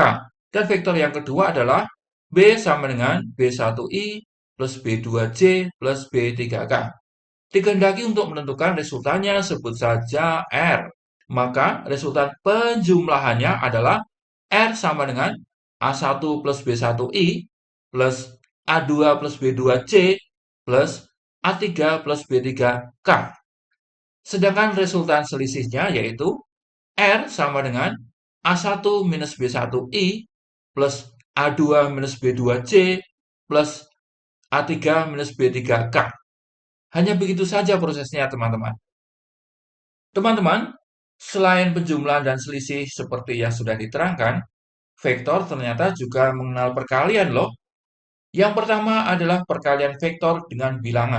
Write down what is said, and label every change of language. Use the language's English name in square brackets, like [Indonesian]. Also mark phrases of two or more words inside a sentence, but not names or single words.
[Indonesian] Dan vektor yang kedua adalah B sama dengan B1I plus B2J plus B3K. Dikehendaki untuk menentukan resultannya, sebut saja R. Maka resultan penjumlahannya adalah R sama dengan A1 plus B1I plus A2 plus B2C plus A3 plus B3K. Sedangkan resultan selisihnya yaitu R sama dengan A1 minus B1I plus A2 minus B2C plus A3 minus B3K. Hanya begitu saja prosesnya, teman-teman. Teman-teman, selain penjumlahan dan selisih seperti yang sudah diterangkan, vektor ternyata juga mengenal perkalian loh. Yang pertama adalah perkalian vektor dengan bilangan.